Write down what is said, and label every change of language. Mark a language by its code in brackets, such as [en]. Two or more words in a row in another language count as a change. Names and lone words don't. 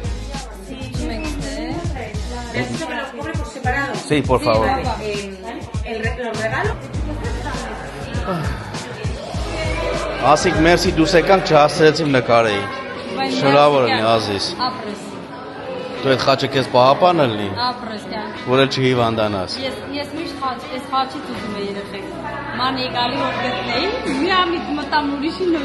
[es] Esto me lo cobre por separado. Sí, por favor. Los regalos. [hy] Ասիկ մերսի դուս եկանք չհասցրեցիմ նկարեի։ Շնորհավոր եմ Ազիզ։ Ապրես։ Դու այդ խաչը քեզ պահապանել լի, Ապրես կյան։ որ էլ չհիվանդանաս։ Ես միշտ խաչ, այս խաչից ուզում եմ երեխեք։ Ման եկալի որ գտնեի, մի ամիտ մտամ ուրիշի նվեր։